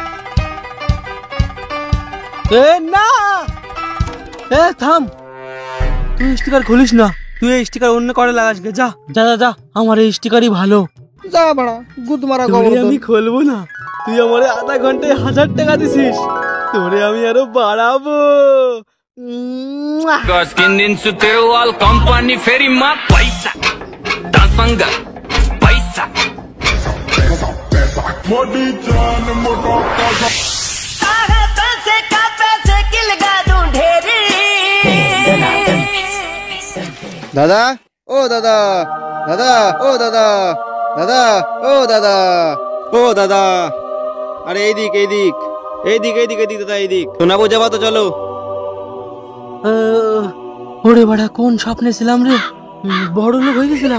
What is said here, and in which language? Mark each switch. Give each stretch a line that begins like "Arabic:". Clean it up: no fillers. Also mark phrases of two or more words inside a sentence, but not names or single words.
Bangla: এ না, এ থাম, তুই স্টিকার খুলিস না। তুই এই স্টিকার অন্য করে লাগাস গে, যা যা যা যা, আমার এই স্টিকারই ভালো। যা বাড়া, গুদ মারা তোরে গোবর। আমি খুলবো না, তুই আমারে আধা ঘন্টায় 1000 টাকা দিছিস, তোরে আমি আরো বাড়াবো। Skin suterual company ferry ma paisa dansanga paisa modi jaan moto
Hindi: पैसे का पैसे की लगा दूं ढेरी।
Bangla: দাদা, ও দাদা, দাদা, ও দাদা, দাদা, ও দাদা, ও দাদা। আরে এইদিক এইদিক এইদিক এইদিক এইদিক দাদা, এইদিক। শোনাবো যাবা তো, চলো। ওরে বাড়া, কোন স্বপ্নে ছিলাম রে, বড় লোক হয়ে গেছিলাম।